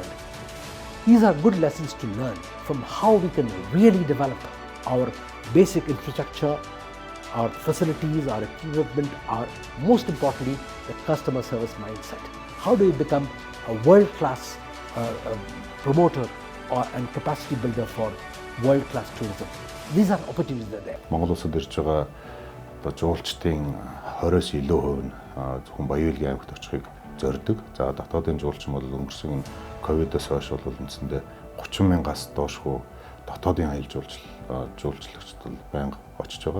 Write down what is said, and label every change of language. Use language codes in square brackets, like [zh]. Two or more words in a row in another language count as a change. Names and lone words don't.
[en] These are good lessons to learn from how we can really develop our basic infrastructure, our facilities, our equipment, our most importantly, the customer service mindset. How do we become a world-class promoter and capacity builder for world-class tourism? These are opportunities that are there. [mn] Монгол улсад ирж байгаа одоо жуулчдын 20-с илүү хувь нь зөвхөн Баян-Улгийн аймагт очихыг зорддог. За дотоодын жуулчин бол өнгөрсөн ковидоос хойш бол үндсэндээ 30,000-аас доошгүй дотоодын аялал жуулчлагчид бол байнга очиж байгаа.